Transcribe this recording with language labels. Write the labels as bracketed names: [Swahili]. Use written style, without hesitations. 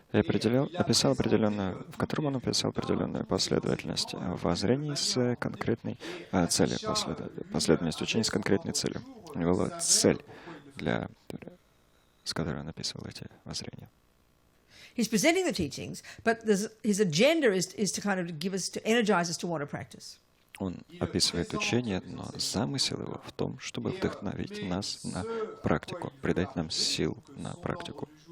[Russian] И описал определенную, в котором он описал определенную последовательность воззрений с конкретной целью, последовательность учений с конкретной целью. У него была цель, с которой он описывал эти воззрения. [English] He's presenting the teachings, but his agenda is to kind of give us, to energize us to want to practice. [Russian] Он описывает учение, но замысел его в том, чтобы вдохновить нас на практику, придать нам сил на практику.